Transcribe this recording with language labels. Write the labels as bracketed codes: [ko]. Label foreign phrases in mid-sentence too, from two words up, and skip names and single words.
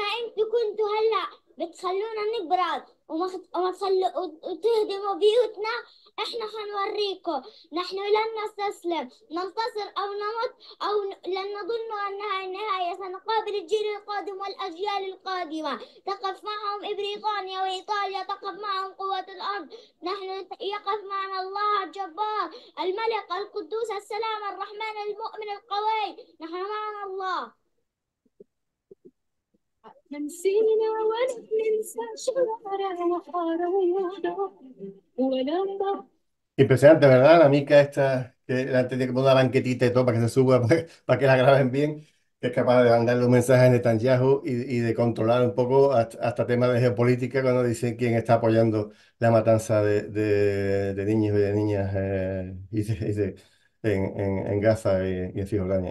[ar] انتوا كنتوا هلا بتخلونا نقبرات وما تخلوا وتهدموا بيوتنا احنا حنوريكم نحن لن نستسلم ننتصر او نمت او لن نظن انها النهاية سنقابل الجيل القادم والاجيال القادمة تقف معهم بريطانيا وايطاليا تقف معهم قوة الارض نحن يقف معنا الله الجبار الملك القدوس السلام الرحمن المؤمن القوي نحن معنا الله نسينا ولا ننسى شعرنا وحارة ولما. [es] Impresionante, ¿verdad? La mica esta, que la tenía que poner una banquetita y todo para que se suba, para que la graben bien, que es capaz de mandarle un mensaje a Netanyahu y de controlar un poco hasta temas de geopolítica cuando dicen quién está apoyando la matanza de niños y de niñas en Gaza y en Cisjordania.